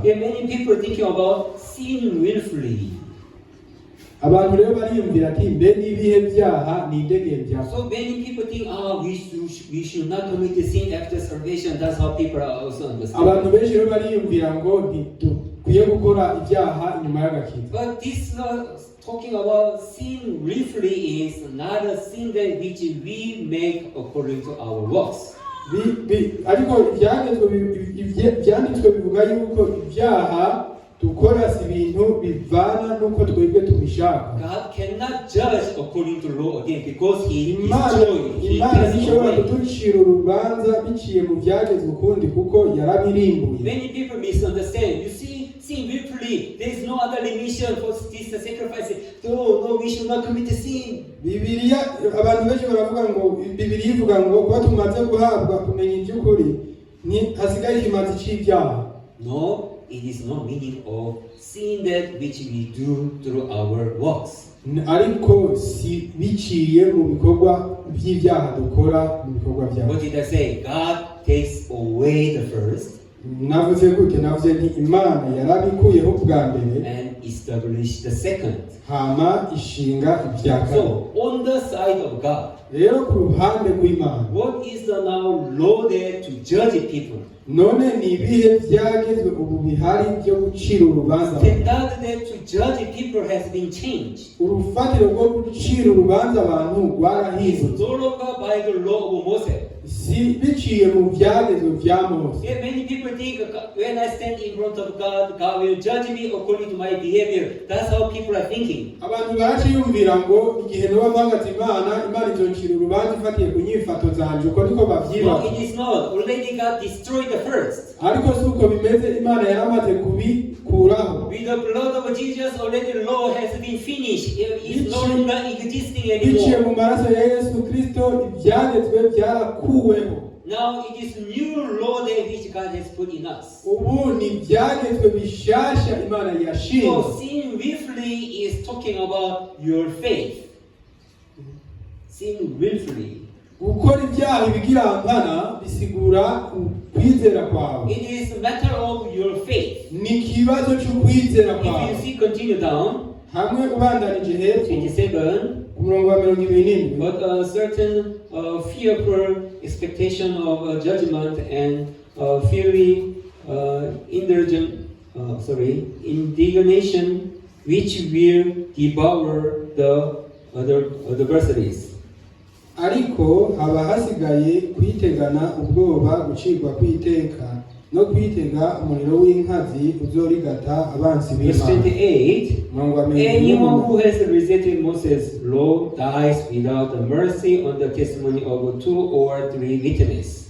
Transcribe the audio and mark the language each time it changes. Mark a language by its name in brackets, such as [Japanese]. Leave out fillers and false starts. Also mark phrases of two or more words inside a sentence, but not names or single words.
[English] There are many people thinking about sin willfully. [Rundi] Abantu rero bariyumvira ati mbe n'ibihe byaha ni idegembya. [English] So many people think, we should not commit the sin after salvation. That's how people are also understand. [Rundi] Abantu benshi rero bariyumvira ngo ntitukwiye gukora ibyaha inyuma y'agakiza. [English] But this talking about sin willfully is not a sin that which we make according to our works. [Rundi] ariko ibyanditswe bivuga yuko ibyaha dukora si ibintu bivana n'uko twebwe tubishaka. [English] God cannot judge according to law again because He is [Rundi] Imana ntishobora kuducira urubanza biciye mu byagezwe ukundi kuko yarabirimbuye. [English] Many people misunderstand. You see, sin willfully, there is no other remission for this sacrifice. No, we should not commit sin. [Rundi] Bibiliya abantu benshi baravuga ngo Bibiliya ivuga ngo kuba tumaze guhabwa kumenya iby'ukuri ni hasigaye ikimazi cy'ibyaha. [English] No, it is not meaning of sin that which we do through our works. [Rundi] Ariko si biciye mu bikorwa by'ibyaha dukora mu bikorwa byacu. [English] What did I say? God takes away the first [Rundi] navuze nti Imana yarabikuyeho bwa mbere [English] and established the second. [Rundi] Hama ishinga ibya kabiri. [English] So on the side of God, [Rundi] rero ku ruhande rw'Imana, [English] what is the now law there to judge people? [Rundi] none ni ibihe byagezwe ubu bihari byo gucira urubanza? [English] Standard there to judge people has been changed. [Rundi] Urufatiro rwo gucira urubanza abantu rwarahindutse. [English] No longer by the law of Moses. [Rundi] Si biciye mu byagezwe bya Mose. [English] Yeah, many people think when I stand in front of God, God will judge me according to my behavior. That's how people are thinking. [Rundi] Abantu baraciyumvira ngo igihe noba mpagaze Imana izoncira urubanza ifatiye ku nyifato zanje, uko niko bavyibaza. [English] No, it is not. Already God destroyed the first. [Rundi] Ariko si uko bimeze, Imana yaramaze kubikuraho. [English] With the blood of Jesus, already the law has been finished. It is no longer existing [Rundi] Biciye [English] anymore. [Rundi] mu maraso ya Yesu Kristo ibyagezwe byarakuweho. [English] Now it is new law that which God has put in us. [Rundi] Ubu ni ibyagezwe bishasha Imana yashinze. [English] So sin willfully is talking about your faith. Sin willfully. [Rundi] Gukora ibyaha bigirankana bisigura kwizera kwawe. [English] It is a matter of your faith. [Rundi] Ni ikibazo cy'ukwizera kwawe. [English] If you see, continue down. [Rundi] Hamwe ubandanije hepfo 27. ku murongo wa 27. [English] But a certain fearful expectation of judgment and fiery indignation which will devour the adversaries. [Rundi] Ariko haba hasigaye kwitegana ubwoba gucirwa kwiteka no kwitega umuriro w'inkazi uzorigata abansi [English] Verse [Rundi] b'Imana. [English] 28. Anyone who has rejected Moses' law dies without the mercy on the testimony of 2 or 3 witnesses.